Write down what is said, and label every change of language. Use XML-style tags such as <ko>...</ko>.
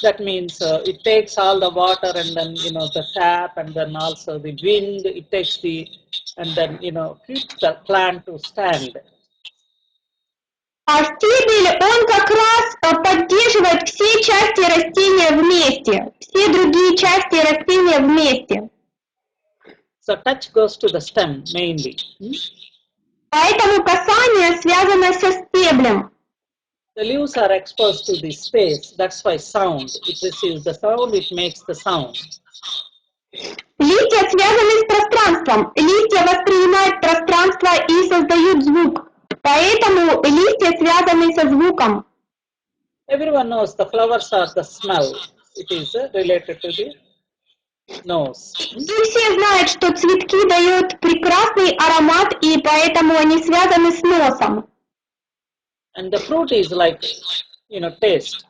<en>That means it takes all the water and then the sap and then also the wind. It takes and then keeps the plant to stand.</en> <ru>А стебель, он как раз поддерживает все части растения вместе, все другие части растения вместе.</ru> <en>So touch goes to the stem mainly.</en> <ru>Поэтому касание связано со стеблем.</ru> <en>The leaves are exposed to the space. That's why sound. It receives the sound. It makes the sound.</en> <ru>Листья связаны с пространством. Листья воспринимают пространство и создают звук. Поэтому листья связаны со звуком.</ru> <en>Everyone knows the flowers are the smell. It is related to the nose.</en> <ru>И все знают, что цветки дают прекрасный аромат, и поэтому они связаны с носом.</ru> <en>And the fruit is like, taste.</en>